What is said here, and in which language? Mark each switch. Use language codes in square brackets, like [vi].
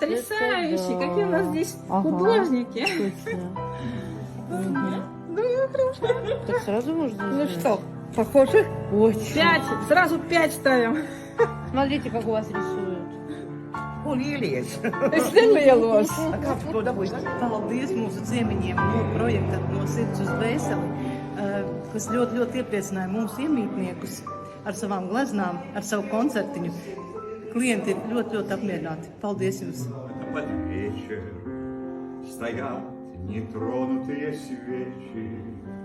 [ru] Потрясающий! это да. Какие у нас здесь Ага. художники! Ну, хорошо. Так сразу можно. Ну что, Похоже? Очень. 5, сразу 5 ставим. Смотрите, как у вас рисуют. [lv] Un ielies. Es nelielos. Kāds to dabūjis? Paldies mūsu ciemiņiem no projekta No sirds uz dvēseli, kas ļoti, ļoti iepriecināja mūsu iemītniekus ar savām gleznām, ar savu koncertiņu. Klienti ir ļoti, ļoti apmierināti. Paldies jums! [ru] Под вечер стоят нетронутые свечи.